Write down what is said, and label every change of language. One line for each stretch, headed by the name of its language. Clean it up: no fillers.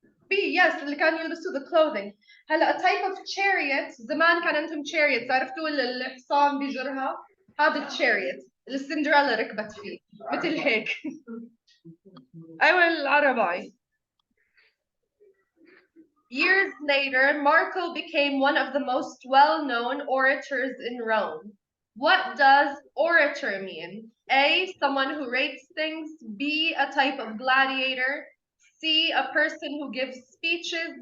English: B, yes,
Arabic: اللي كانوا يلبسوه
English: the clothing.
Arabic: هلا
English: a type of chariot
Arabic: زمان كان عندهم chariots عرفتوا الحصان بيجرها؟ هذا الchariot اللي سندريلا ركبت فيه مثل هيك. أيوة العرباي.
English: Years later, Marco became one of the most well-known orators in Rome. What does orator mean? A, someone who rates things. B, a type of gladiator. C, a person who gives speeches.